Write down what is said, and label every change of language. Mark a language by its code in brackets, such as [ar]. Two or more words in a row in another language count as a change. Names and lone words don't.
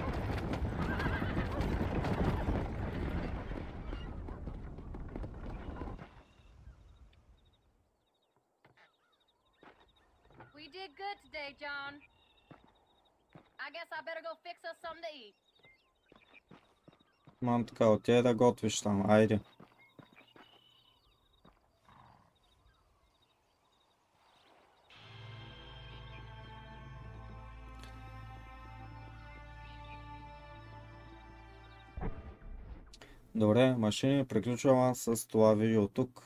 [en] We did good today, John. I guess I better go fix us something to eat. [bg] Мам, така, отиде да готвиш там, айде. Добре, машини, приключвам с това видео тук.